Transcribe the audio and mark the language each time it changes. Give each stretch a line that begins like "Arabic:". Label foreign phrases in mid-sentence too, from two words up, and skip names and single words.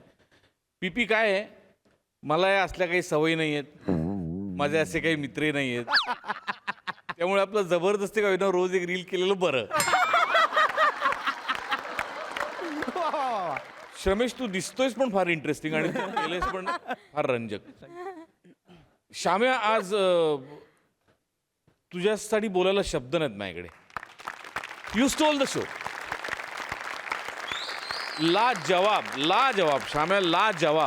Marathi: पीपी काय आहे, मला या असल्या काही सवयी नाही आहेत, माझे असे काही मित्रही नाही आहेत, त्यामुळे आपलं जबरदस्ती काय ना रोज एक रील केलेलं बरं. श्रमेश, तू दिसतोयस पण फार इंटरेस्टिंग आणि तू केलेस पण फार रंजक. श्याम्या, आज तुझ्यासाठी बोलायला शब्द नाहीत माझ्याकडे.
English: You stole the show.
Marathi: ला जवाब श्याम्या, ला जवाब.